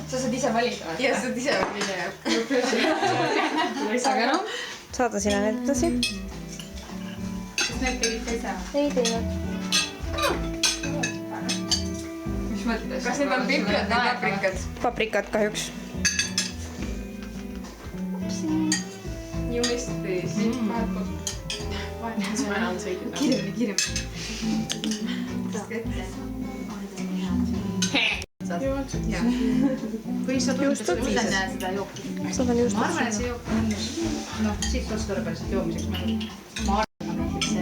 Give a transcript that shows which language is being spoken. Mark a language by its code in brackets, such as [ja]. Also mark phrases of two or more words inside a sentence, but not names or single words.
[et] Sa saad ise valida. Ja sa saad ise valida. Aga noh. Saada sinna need edasi. Kas need tegid ka ise? Ei teinud. Mis mõttes? Kas need on piprad või paprikad? Paprikad kahjuks. [en] You missed this. [et] Kiiremini. Või sa Juustad? näed seda jooki? Sadan just. Ma arvan, et see jook on... Noh, siit otstarbelisest joomiseks ma arvan, meeldib see.